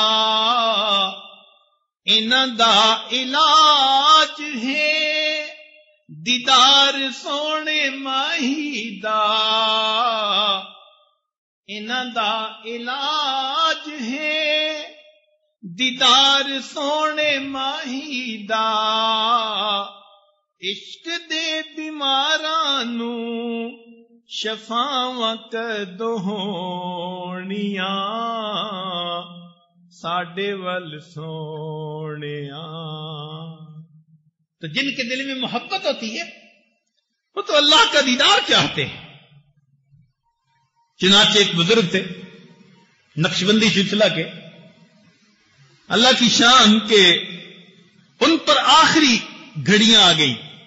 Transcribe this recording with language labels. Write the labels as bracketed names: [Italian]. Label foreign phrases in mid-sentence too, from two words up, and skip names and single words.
[Punjabi] انہاں دا علاج ہے دیدار سونے ماہی دا، انہاں دا علاج ہے دیدار سونے ماہی دا، عشق دے بیماراں نوں شفاواں کدوں ہونیاں، ساڈے ول سونیاں. [Urdu] تو جن کے دل میں محبت ہوتی ہے وہ تو اللہ کا دیدار چاہتے ہیں. چنانچہ ایک بزرگ تھے نقشبندی سلسلہ کے، اللہ کی شان کے ان پر آخری گھڑیاں آ گئیں.